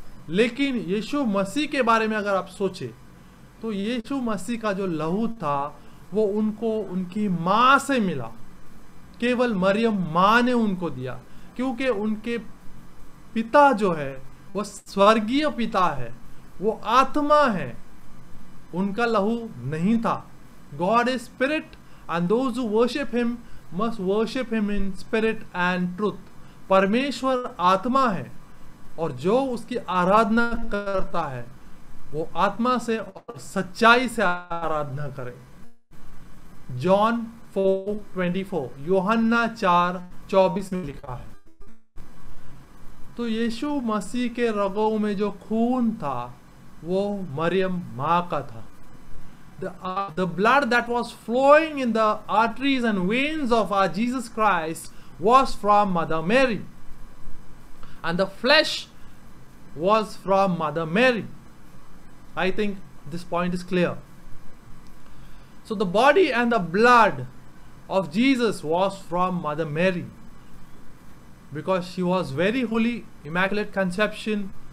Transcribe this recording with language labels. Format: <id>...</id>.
<hi>लेकिन यीशु मसीह के बारे में अगर आप सोचे तो यीशु मसीह का जो लहू था वो उनको उनकी माँ से मिला। केवल मरियम माँ ने उनको दिया, क्योंकि उनके पिता जो है वो स्वर्गीय पिता है, वो आत्मा है, उनका लहू नहीं था।</hi> <en>God is spirit and those who worship him must worship him in spirit and truth.</en> <hi>परमेश्वर आत्मा है और जो उसकी आराधना करता है वो आत्मा से और सच्चाई से आराधना करे। जॉन 4:24, यूहन्ना 4:24 में लिखा है। तो यीशु मसीह के रगों में जो खून था वो मरियम माँ का था।</hi> <en>The blood that was flowing in the arteries and veins of our Jesus Christ was from Mother Mary, and the flesh was from Mother Mary. I think this point is clear. So the body and the blood of Jesus was from Mother Mary, because she was very holy, immaculate conception.</en>